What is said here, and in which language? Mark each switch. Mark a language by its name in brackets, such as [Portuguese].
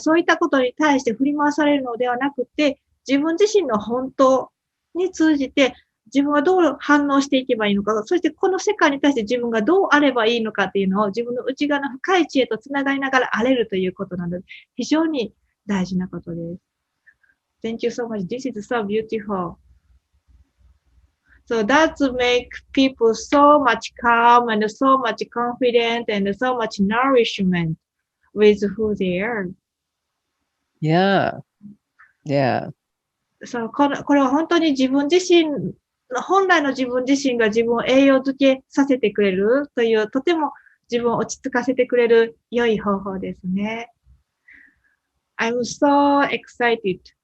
[Japanese] そういったことに対して振り回されるのではなくて、自分自身の本当に通じて自分はどう反応していけばいいのか、そしてこの世界に対して自分がどうあればいいのかっていうのを自分の内側の深い知恵とつながりながらあれるということなので、非常に大事なことです。 [English] Thank you so much. This is so beautiful. So that make people so much calm and so much confident and so much nourishment with who they are. Yeah. Yeah. [Japanese] So これは本当に自分自身、本来の自分自身が自分を栄養づけさせてくれるという、とても自分を落ち着かせてくれる良い方法ですね。 [English] I'm so excited.